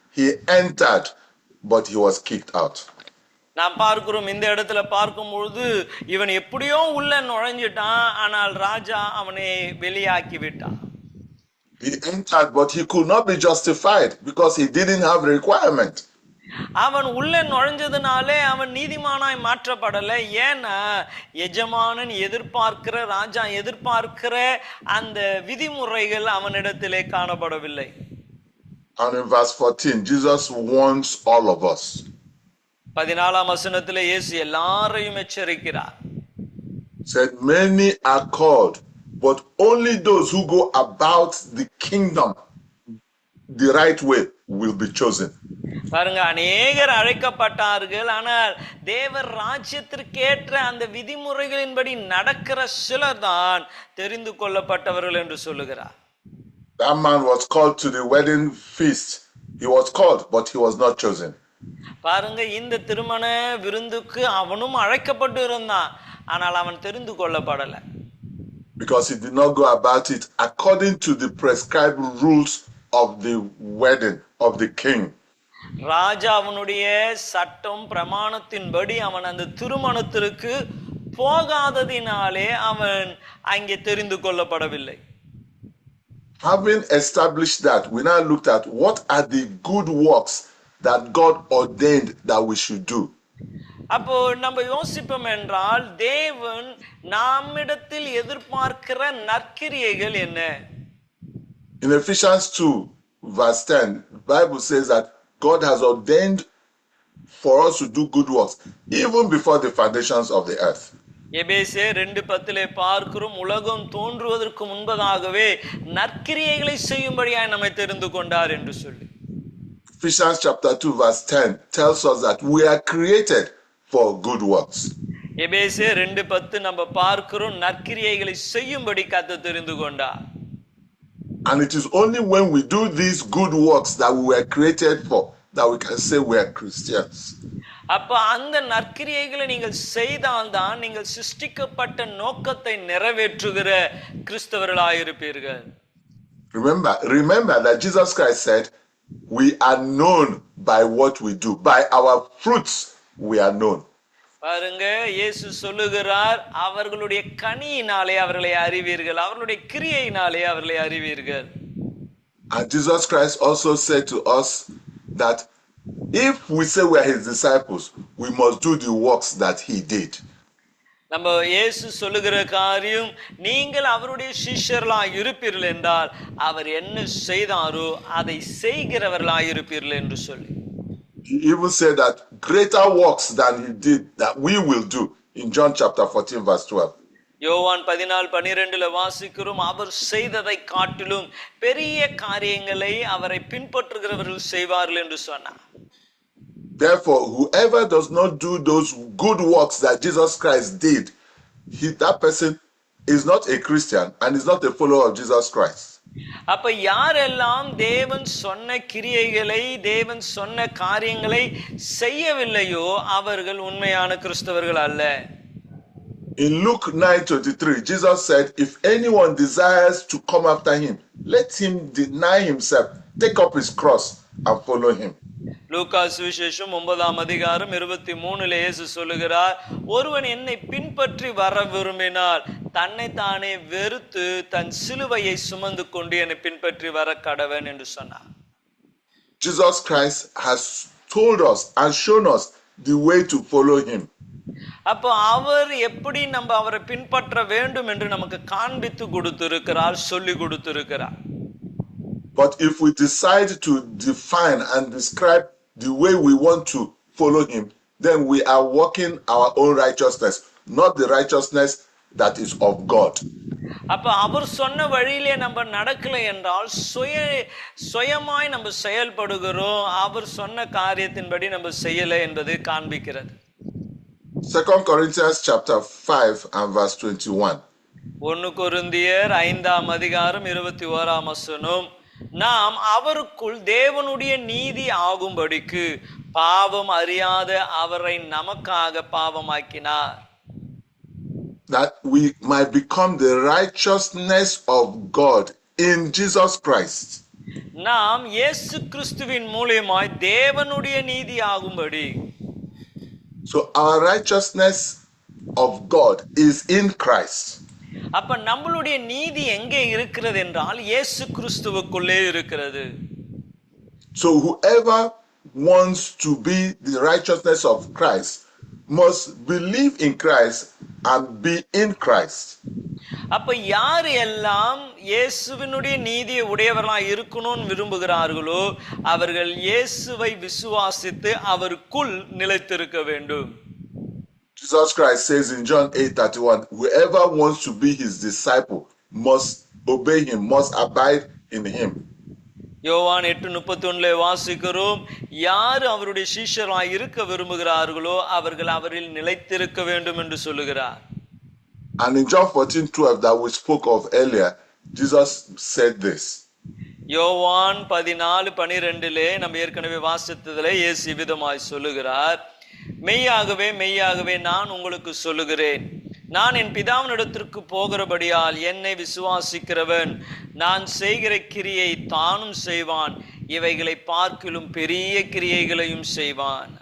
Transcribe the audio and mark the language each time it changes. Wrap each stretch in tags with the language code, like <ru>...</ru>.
<en>He entered, but he was kicked out.</en> <ta>நாம் பார்க்கிறோம், இந்த இடத்துல பார்க்கும்பொழுது இவன் எப்படியோ உள்ள நுழைஞ்சிட்டான், ஆனால் ராஜா அவனை வெளியாக்கி விட்டான்.</ta> <en>He entered, but he could not be justified because he didn't have a requirement.</en> <ta>அவன் உள்ள நுழைஞ்சதுனாலே அவன் நீதிமானாய் மாற்றப்படலை. ஏன்னா எஜமானன் எதிர்பார்க்கிற, ராஜா எதிர்பார்க்கிற அந்த விதிமுறைகள் அவனிடத்திலே காணப்படவில்லை.</ta> <en>And in verse 14, Jesus warns all of us.</en> <ta>14ஆம் வசனத்திலே இயேசு எல்லாரையும் எச்சரிக்கிறார்.</ta> <en>Said, many are called, but only those who go about the kingdom the right way will be chosen.</en> <ta>பாருங்க, அநேகர் அழைக்கப்பட்டார்கள், ஆனால் தேவர் ராஜ்யத்திற்கேற்ற அந்த விதிமுறைகளின்படி நடக்கிற சிலர் தான் தெரிந்து கொள்ளப்பட்டவர்கள் என்று சொல்லுகிறார்.</ta> <en>That man was called to the wedding feast. He was called, but he was not chosen.</en> <ta>பாருங்க, இந்த திருமண விருந்துக்கு அவனும் அழைக்கப்பட்டு இருந்தான், ஆனால் அவன் தெரிந்து கொள்ளப்படல.</ta> <en>Because he did not go about it according to the prescribed rules of the wedding of the king.</en> <ta>ராஜா அவனுடைய சட்டம் பிரமாணத்தின்படி அவன் அந்த திருமணத்திற்கு போகாததினாலே அவன் அங்கே தெரிந்து கொள்ளப்படவில்லை.</ta> <en>Having established that, we now looked at what are the good works that God ordained that we should do.</en> <ta>அப்போ நம்ம யோசிப்போம் என்றால், தேவன் நம்மிடத்தில் எதிர்பார்க்கிற நற்கிரியைகள் என்ன?</ta> <en>In Ephesians 2 verse 10, the Bible says that God has ordained for us to do good works even before the foundations of the earth.</en> <ta>எபேசியர் 2:10 பார்க்கிறோம், உலகம் தோன்றுவதற்கு முன்பதாகவே நற்கிரியைகளை செய்யும்படியாய் நம்மை தெரிந்து கொண்டார் என்று சொல்லி.</ta> <en>Ephesians chapter 2 verse 10 tells us that we are created for good works.</en> <ta>எபேசியர் 2:10 நம்ம பார்க்கிறோம், நற்கிரியைகளை செய்யும்படி கர்த்தர் தெரிந்து கொண்டார்.</ta> <en>And it is only when we do these good works that we were created for that we can say we are Christians.</en> <ta>அப்ப அந்த நற்கிரியைகளை நீங்கள் செய்தால்தான் நீங்கள் சிருஷ்டிக்கப்பட்ட நோக்கத்தை நிறைவேற்றுகிற கிறிஸ்தவர்களாயிருப்பீர்கள்.</ta> <en>Remember that Jesus Christ said, we are known by what we do. By our fruits we are known.</en> <ta>பாருங்க, இயேசு சொல்லுகிறார், அவர்களுடைய கனியினாலே அவர்களை அறிவீர்கள், அவர்களுடைய கிரியையினாலே அவர்களை அறிவீர்கள்.</ta> <en>And Jesus Christ also said to us that if we say we are his disciples, we must do the works that he did.</en> <ta>நம்ம இயேசு சொல்லுகிற காரியம், நீங்கள் அவருடைய சிஷ்யர்களாய் இருப்பீர்கள் என்றால் அவர் என்ன செய்தாரோ அதை செய்கிறவர்களாய் இருப்பீர்கள் என்று சொல்லி.</ta> <en>He even said that greater works than he did that we will do in John chapter 14 verse 12.</en> <ta>யோவான் 14:12 வாசிக்கிறோம், அவர் செய்ததை காட்டிலும் பெரிய காரியங்களை அவரை பின்பற்றுகிறவர்கள் செய்வார்கள் என்று சொன்னார்.</ta> <en>Therefore, whoever does not do those good works that Jesus Christ did, that person is not a Christian and is not a follower of Jesus Christ.</en> <ta>அப்ப யாரெல்லாம் தேவன் சொன்ன கிரியைகளை, தேவன் சொன்ன காரியங்களை செய்யவில்லையோ அவர்கள் உண்மையான கிறிஸ்தவர்கள் அல்ல.</ta> <en>In Luke 9:23, Jesus said, if anyone desires to come after him, let him deny himself, take up his cross and follow him.</en> <ta>லூக்கா சுவிசேஷம் 9:23 இயேசு சொல்லுகிறார், ஒருவன் என்னை பின்பற்றி வர விரும்பினால் தன்னை தானே வெறுத்து தன் சிலுவையை சுமந்து கொண்டு என்னை பின்பற்றி வர கடவன் என்று சொன்னார்.</ta> <en>Jesus Christ has told us and shown us the way to follow him.</en> <ta>அப்போ அவர் எப்படி நம்ம அவரை பின்பற்ற வேண்டும் என்று நமக்கு காண்பித்து கொடுத்திருக்கிறார், சொல்லி கொடுத்திருக்கிறார்.</ta> <en>But if we decide to define and describe the way we want to follow him, then we are working our own righteousness, not the righteousness that is of God.</en> <ta>அப்ப அவர் சொன்ன வழியிலே நம்ம நடக்கல என்றால் சுயமாய் நம்ம செயல்படுகிறோம், அவர் சொன்ன காரியத்தின்படி நம்ம செய்யல என்பது காண்பிக்கிறது.</ta> <en>2 Corinthians chapter 5 and verse 21.</en> <ta>1 கொரிந்தியர் 5:21 நாம் அவருக்குள் தேவனுடைய நீதி ஆகும்படிக்கு பாவம் அறியாத அவரை நமக்காக பாவமாக்கினார்.</ta> <en>That we might become the righteousness of God in Jesus Christ.</en> <ta>நாம் இயேசு கிறிஸ்துவின் மூலமாய் தேவனுடைய நீதி ஆகும்படி.</ta> <en>So our righteousness of God is in Christ.</en> <ta>அப்ப நம்மளுடைய நீதி எங்கே இருக்கிறது என்றால் இயேசு கிறிஸ்துவுக்குள்ளே இருக்கிறது.</ta> <en>So whoever wants to be the righteousness of Christ must believe in Christ and be in Christ.</en> <ta>அப்ப யார் எல்லாம் இயேசுவினுடைய நீதியை உடையவர்களாய் இருக்கணும்னு விரும்புகிறார்களோ அவர்கள் இயேசுவை விசுவாசித்து அவருக்குள் நிலைத்திருக்க வேண்டும்.</ta> <en>Jesus Christ says in John 8:31, whoever wants to be his disciple must obey him, must abide in him.</en> <ta>யோவான் 8:31 வாசிக்கிறோம், யார் அவருடைய சீஷராய் இருக்க விரும்புகிறார்களோ அவர்கள் அவரில் நிலைத்திருக்க வேண்டும் என்று சொல்லுகிறார்.</ta> <en>And in John 14:12 that we spoke of earlier, Jesus said this.</en> <ta>யோவான் 14:12 நம்ம ஏற்கனவே வாசித்ததிலே இயேசு விதமாய் சொல்லுகிறார், மெய்யாகவே மெய்யாகவே நான் உங்களுக்கு சொல்லுகிறேன், நான் என் பிதாவினிடத்திற்கு போகிறபடியால் என்னை விசுவாசிக்கிறவன் நான் செய்கிற கிரியை தானும் செய்வான், இவைகளை பார்க்கிலும் பெரிய கிரியைகளையும் செய்வான்.</ta>